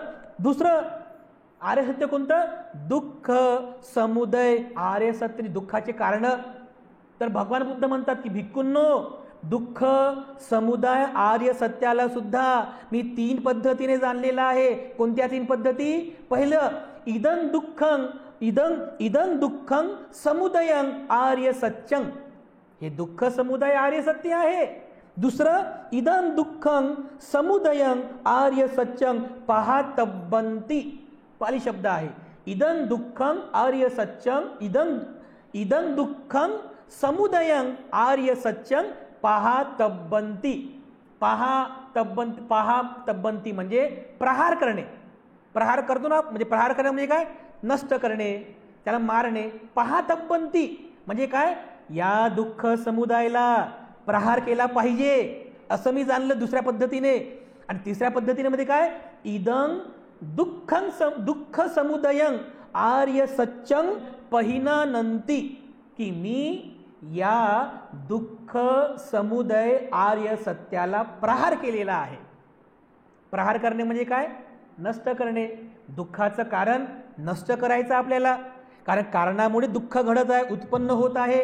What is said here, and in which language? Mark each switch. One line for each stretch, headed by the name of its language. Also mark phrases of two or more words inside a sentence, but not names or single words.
Marathi: दुसरं आर्य सत्य कोणतं? दुःख समुदय आर्य सत्य, दुःखाचे कारण. तर भगवान बुद्ध म्हणतात की भिक्खूंनो, दुःख समुदाय आर्य सत्याला सुद्धा मी 3 पद्धतीने जाणलेला आहे. कोणत्या 3 पद्धती? पहिलं,
Pali: इदं दुःखं समुदयं आर्य सत्यं,
Marathi: हे दुःख समुदाय आर्य सत्य आहे. दुसरं,
Pali: इदं दुःखं समुदयं आर्य सत्यं पाहतव्यन्ति.
Marathi: पाली शब्द आहे.
Pali: इदं दुःखं आर्य सत्यं, इदं दुःखं समुदयं आर्य सत्यं पाहतव्यन्ति.
Marathi: पाहतव्यन्ति म्हणजे प्रहार करणे. प्रहार करतो ना, म्हणजे प्रहार करणे म्हणजे काय? नष्ट करणे, त्याला मारणे. पाहतव्यन्ति म्हणजे काय? या दुःख समुदायाला प्रहार केला पाहिजे असं मी जाणलं दुसऱ्या पद्धतीने. आणि तिसऱ्या पद्धतीने मध्ये काय?
Pali: इदं दुःख समुदयं आर्य सत्यं पहिनानंती,
Marathi: की मी या दुःख समुदय आर्य सत्याला प्रहार केलेला आहे. प्रहार करणे म्हणजे काय? नष्ट करणे. दुःखाचं कारण नष्ट करायचं आपल्याला, कारण कारणामुळे दुःख घडत आहे, उत्पन्न होत आहे.